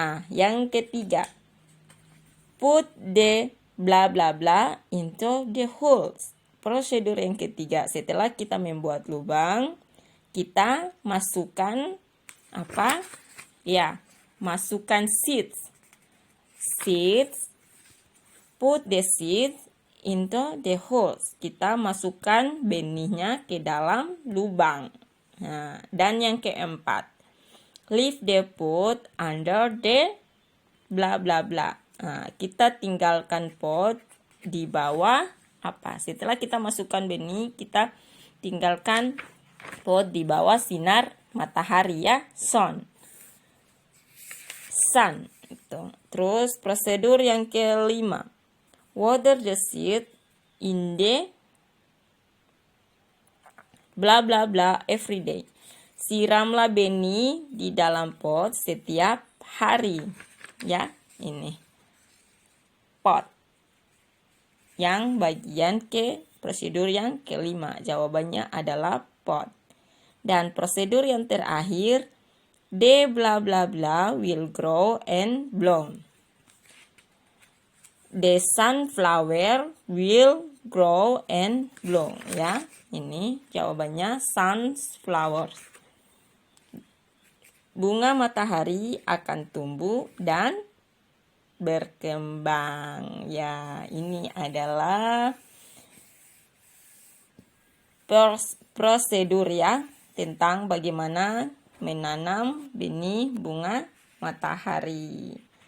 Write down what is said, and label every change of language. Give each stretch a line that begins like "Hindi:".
Indonesian: Yang ketiga,
English: put the bla bla bla into the holes.
Indonesian: Prosedur yang ketiga, setelah kita membuat lubang, kita masukkan apa? Ya, masukkan seeds.
English: Put the seeds into the holes.
Indonesian: Kita masukkan benihnya ke dalam lubang. Dan yang keempat,
English: leave the pot under the bla bla bla.
Indonesian: Kita tinggalkan pot di bawah apa? Setelah kita masukkan benih, kita tinggalkan pot di bawah sinar matahari ya, sun. Itu. Terus prosedur yang kelima.
English: Water the seed in the bla bla bla every day.
Indonesian: Siramlah benih di dalam pot setiap hari. Ya, ini. Pot. Yang bagian prosedur yang kelima. Jawabannya adalah pot. Dan prosedur yang terakhir,
English: the bla bla bla will grow and bloom. The sunflower will grow and bloom.
Indonesian: Ya, ini jawabannya sunflower. Bunga matahari akan tumbuh dan berkembang. Ya, ini adalah prosedur ya tentang bagaimana menanam benih bunga matahari.